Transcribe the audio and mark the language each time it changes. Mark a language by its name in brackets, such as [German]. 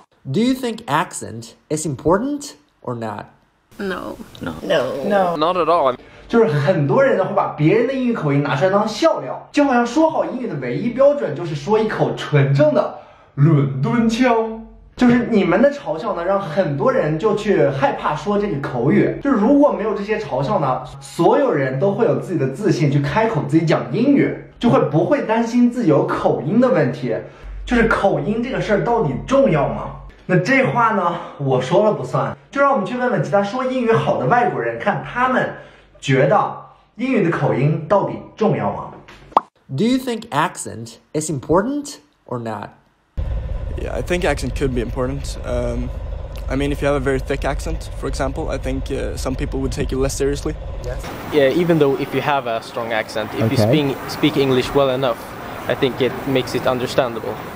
[English] Do you think accent is important or not? No. Not at all. [Chinese] 就是很多人呢会把别人的英语口音拿出来当笑料，就好像说好英语的唯一标准就是说一口纯正的伦敦腔。就是你们的嘲笑呢，让很多人就去害怕说这个口语。就是如果没有这些嘲笑呢，所有人都会有自己的自信去开口自己讲英语，就会不会担心自己有口音的问题。就是口音这个事儿到底重要吗？那这话呢，我说了不算。就让我们去问问其他说英语好的外国人，看他们觉得英语的口音到底重要吗？ [English] Do you think accent is important or not? Yeah, I think accent could be important. I mean, if you have a very thick accent, for example, I think some people would take you less seriously. Yes. Yeah, even though if you have a strong accent, if you speak English well enough, I think it makes it understandable.